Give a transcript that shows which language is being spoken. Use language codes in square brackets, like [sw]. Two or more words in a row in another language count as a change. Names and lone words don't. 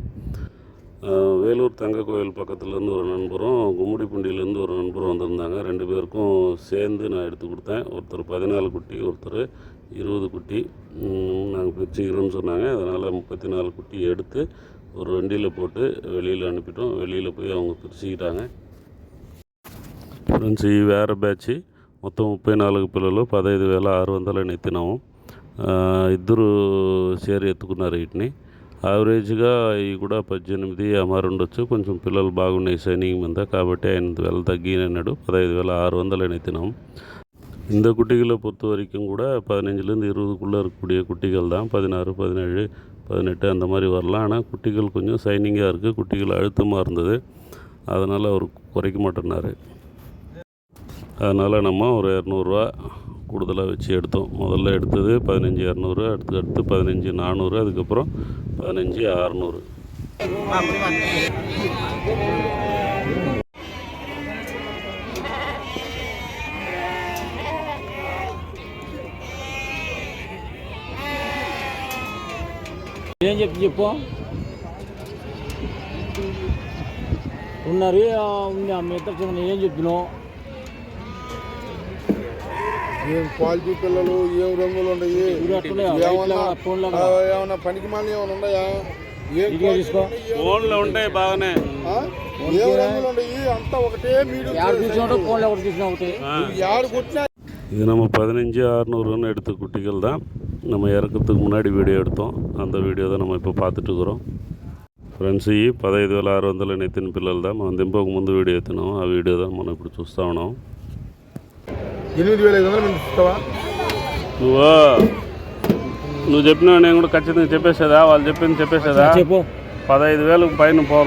[ta] வேலூர் தங்க கோயில் பக்கத்துலேருந்து ஒரு நண்பரும் கும்மிடிப்பூண்டியிலேருந்து ஒரு நண்பரும் வந்திருந்தாங்க. 2 பேருக்கும் சேர்ந்து நான் எடுத்து கொடுத்தேன். ஒருத்தர் 14 குட்டி, ஒருத்தர் 20 குட்டி நாங்கள் பிரிச்சுக்கிறோன்னு சொன்னாங்க. அதனால் 34 குட்டி எடுத்து ஒரு வண்டியில் போட்டு வெளியில் அனுப்பிட்டோம். வெளியில் போய் அவங்க பிரிச்சுக்கிட்டாங்க. [te] ఫ్రెండ్స్ ఈ వేరే బ్యాచ్ మొత్తం 34 పిల్లలు 15,600 ఎత్తినాము. ఇద్దరు షేర్ ఎత్తుకున్నారు వీటిని. యావరేజ్గా ఇవి కూడా 18 అమారు ఉండొచ్చు. కొంచెం పిల్లలు బాగున్నాయి షైనింగ్ మీద, కాబట్టి 5,000 తగ్గినాడు. 15,600 எத்தினோம். [ta] இந்த குட்டிகளை பொறுத்த வரைக்கும் கூட 15லேருந்து 20க்குள்ளே இருக்கக்கூடிய குட்டிகள் தான். 16, 17, 18 அந்த மாதிரி வரலாம். ஆனால் குட்டிகள் கொஞ்சம் ஷைனிங்காக இருக்குது. குட்டிகள் அழுத்தமாக இருந்தது, அதனால் அவர் குறைக்க மாட்டேன்னாரு. அதனால் நம்ம ஒரு 200 ரூபா கூடுதலாக வச்சு எடுத்தோம். முதல்ல எடுத்தது 15,200, அடுத்து 15,400, அதுக்கப்புறம் 15,600. [te] ఏం చెప్పు ఉన్నారు ఉంది అమ్మ ఇద్దరు ఏం చెప్పినావు? ఏం క్వాలిటీ పిల్లలు, ఏం రంగులు ఉన్నాయి, ఏమన్నా పనికి మళ్ళీ ఏమైనా ఉన్నాయా? ఫోన్లో ఉంటాయి బాగానే. ఏం రంగులు ఉన్నాయి అంతా ఒకటే. మీరు [ta] இது நம்ம 15,600 எடுத்த குட்டிகள் தான். நம்ம இறக்கிறதுக்கு முன்னாடி வீடியோ எடுத்தோம். அந்த வீడిயோ தான் நம்ம இப்போ பார்த்துட்டு இருக்கிறோம். [te] ఫ్రెండ్స్ ఈ 15,600 ఎత్తిన పిల్లలు దా. మనం దింపక ముందు వీడియో ఎత్తినాం. ఆ వీడియో దా మనం ఇప్పుడు చూస్తూ ఉన్నాం. 8,500 ఇస్తావా? నువ్వు చెప్పినావు, నేను కూడా ఖచ్చితంగా చెప్పేసేదా? వాళ్ళు చెప్పింది చెప్పేసేదా? 15,000 పైన పోను.